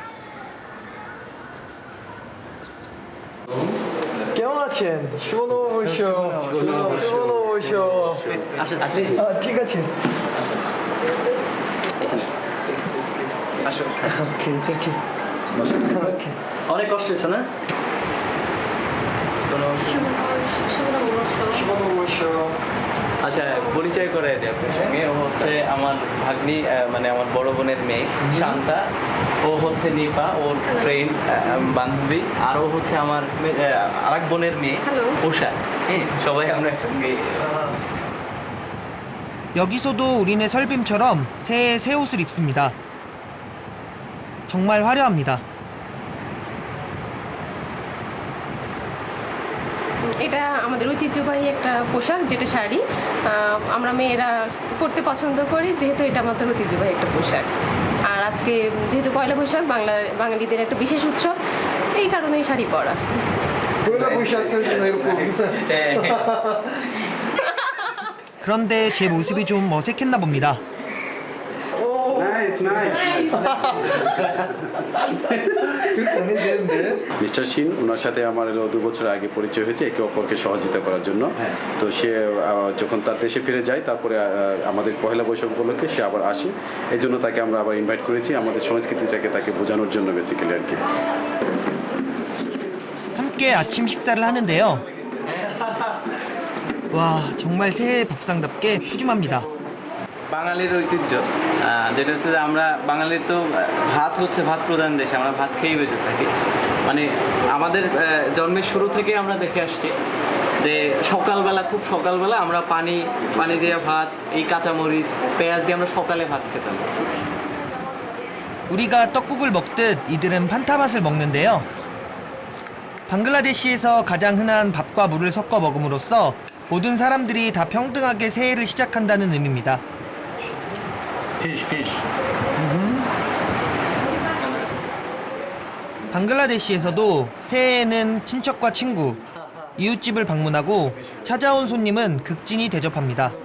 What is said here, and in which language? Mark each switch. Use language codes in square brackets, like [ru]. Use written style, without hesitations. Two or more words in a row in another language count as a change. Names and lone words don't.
[en] 깨어나친 시원오쇼 시원오쇼 티가친 okay thank you okay [bn] অনেক কষ্ট হয়েছে না আচ্ছা পরিচয় করে দিই আপনার সঙ্গে ও হচ্ছে আমার ভাগ্নি মানে আমার বড় বোনের মেয়ে শান্তা ও হচ্ছে নিপা ওর ফ্রেন্ড বান্ধবী আর ও হচ্ছে আমার আরেক বোনের মেয়ে উষা হ্যাঁ সবাই আমরা একসঙ্গে [ko] 여기서도 우리네 설빔처럼 새해에 새 옷을 입습니다. 정말 화려합니다. [bn] এটা আমাদের ঐতিহ্যবাহী একটা পোশাক যেটা শাড়ি আমরা মেয়েরা পরতে পছন্দ করি যেহেতু এটা আমাদের ঐতিহ্যবাহী একটা পোশাক আর আজকে যেহেতু পয়লা বৈশাখ বাঙালিদের একটা বিশেষ উৎসব এই কারণেই শাড়ি পরা [ko] 그런데 제 모습이 좀 어색했나 봅니다. [bn] মিস্টার শিন ওনার সাথে আমার 2 বছর আগে পরিচয় হয়েছে একে অপরকে সহযোগিতা করার জন্য। তো সে যখন তার দেশে ফিরে যায় তারপরে আমাদের পহেলা বৈশাখ উপলক্ষে সে আবার আসে এই জন্য তাকে আমরা আবার ইনভাইট করেছি আমাদের সংস্কৃতিটাকে তাকে বোঝানোর জন্য বেসিক্যালি আর কি। [ko] 함께 아침 식사를 하는데요. 와 정말 새해 밥상답게 푸짐합니다. [bn] বাঙালির ঐতিহ্য যেটা হচ্ছে যে আমরা বাঙালির তো ভাত হচ্ছে ভাত প্রধান দেশ আমরা ভাত খেয়েই বেঁচে থাকি মানে আমাদের জন্মের শুরু থেকে আমরা দেখে আসছি যে সকালবেলা খুব সকালবেলা আমরা পানি দিয়ে ভাত এই কাঁচামরিচ পেঁয়াজ দিয়ে আমরা সকালে ভাত খেতাম [ko] 우리가 떡국을 먹듯 이들은 판타밭을 먹는데요. 방글라데시에서 가장 흔한 밥과 물을 섞어 먹음으로써 모든 사람들이 다 평등하게 새해를 시작한다는 의미입니다. 방글라데시에서도 새해에는 친척과 친구, 이웃집을 방문하고 찾아온 손님은 극진히 대접합니다.